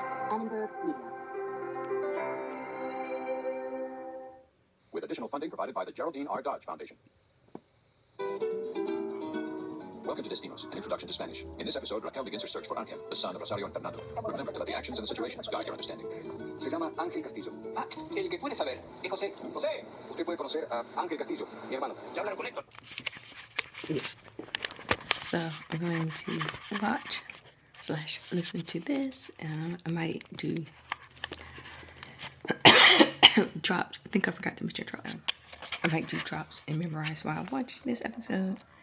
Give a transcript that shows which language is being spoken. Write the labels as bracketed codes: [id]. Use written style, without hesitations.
[en] Annenberg Media. With additional funding provided by the Geraldine R. Dodge Foundation. Welcome to Destinos, an introduction to Spanish. In this episode, Raquel begins her search for Ángel, the son of Rosario and Fernando. Remember to let the actions and the situations guide your understanding. [es] Se llama Ángel Castillo. Ah, el que puede saber es José. José, usted puede conocer a Ángel Castillo, mi hermano. Ya hablaron con Héctor. [en] So I'm going to watch/listen to this. I might do drops. I think I forgot to mention drops. I might do drops and memorize while I watch this episode.